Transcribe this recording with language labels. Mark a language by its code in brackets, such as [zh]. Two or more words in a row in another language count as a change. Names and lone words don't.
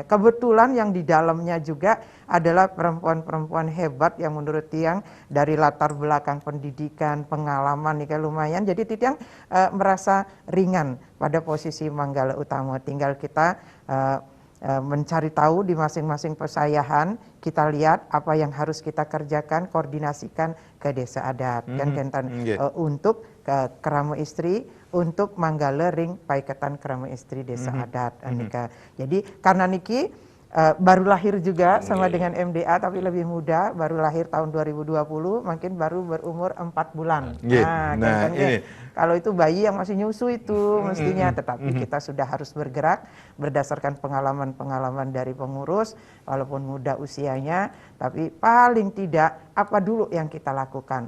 [id] Kebetulan yang di dalamnya juga adalah perempuan-perempuan hebat yang menurut Tiang dari latar belakang pendidikan, pengalaman nikah lumayan. Jadi Tiang merasa ringan pada posisi manggala utama. Tinggal kita mencari tahu di masing-masing pesayahan, kita lihat apa yang harus kita kerjakan, koordinasikan ke desa adat, kan Kentan, untuk ke Kerama Istri, untuk Manggala Ring Paiketan Kerama Istri desa adat, Nika. Jadi karena niki baru lahir juga sama dengan MDA, tapi lebih muda, baru lahir tahun 2020, mungkin baru berumur 4 bulan. Nah, kalau itu bayi yang masih nyusu itu mestinya, tetapi kita sudah harus bergerak berdasarkan pengalaman-pengalaman dari pengurus, walaupun muda usianya, tapi paling tidak apa dulu yang kita lakukan.